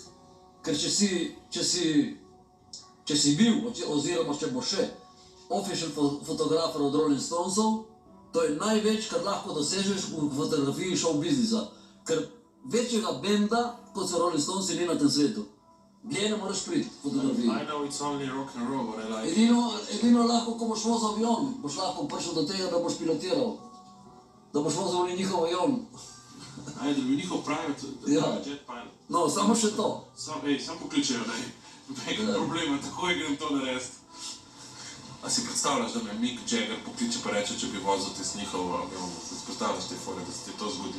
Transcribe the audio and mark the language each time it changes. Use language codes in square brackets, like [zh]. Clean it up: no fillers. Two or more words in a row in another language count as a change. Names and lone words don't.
[sl] Ker če si bil, oziroma če bo še, official fotografer od Rolling Stonesov, to je največ, kar lahko dosežeš v fotografiji show biznisa. Ker večjega benda, kot so Rolling Stonesi, ni na tem svetu. Dlje ne moreš priti v fotografiji. [en] I know it's only rock and roll, what I like. [sl] Edino lahko, ko boš vozil avion, boš lahko prišel do tega, da boš pilotiral. Da boš vozil njihov avion. Da bi njihov [en] private jet [sl] pilot. No, samo še to. Sam pokličejo, da je nekaj problema, takoj grem to narediti. A si predstavljaš, da me Mick Jagger pokliče pa reče, če bi vozil te s njihov avion, da si predstavljaš te fore, da se ti to zgodi?